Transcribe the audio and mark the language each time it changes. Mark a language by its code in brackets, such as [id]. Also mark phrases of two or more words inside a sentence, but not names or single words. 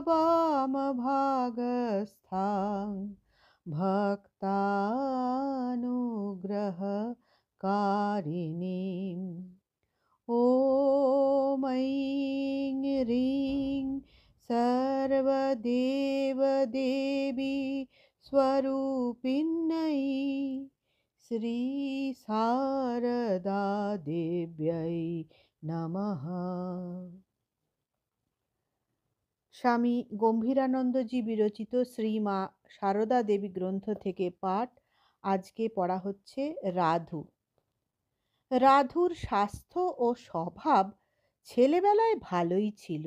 [sa] वामभागस्थां भक्तानुग्रहकारिणीम् ॐ ऐं ह्रीं सर्वदेवदेवी स्वरूपिण्यै श्री शारदा देव्यै नमः। [bn] স্বামী গম্ভীরানন্দজি বিরচিত শ্রী মা সারদা দেবী গ্রন্থ থেকে পাঠ। আজকে পড়া হচ্ছে রাধু। রাধুর স্বাস্থ্য ও স্বভাব ছেলেবেলায় ভালোই ছিল।